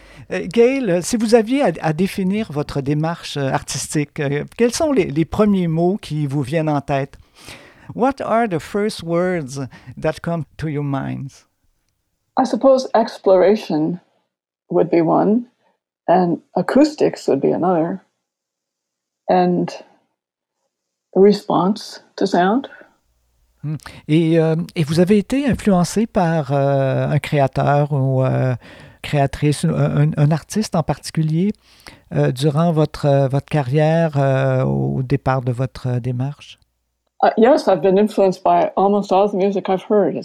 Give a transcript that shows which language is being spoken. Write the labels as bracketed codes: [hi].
[fr] Gail, si vous aviez à définir votre démarche artistique, quels sont les premiers mots qui vous viennent en tête? [en] What are the first words that come to your minds? I suppose exploration would be one, and acoustics would be another, and response to sound. [fr] Et vous avez été influencé par un créateur ou... créatrice, un artiste en particulier, durant votre carrière au départ de votre démarche? [en] Yes, I've been influenced by almost all the music I've heard.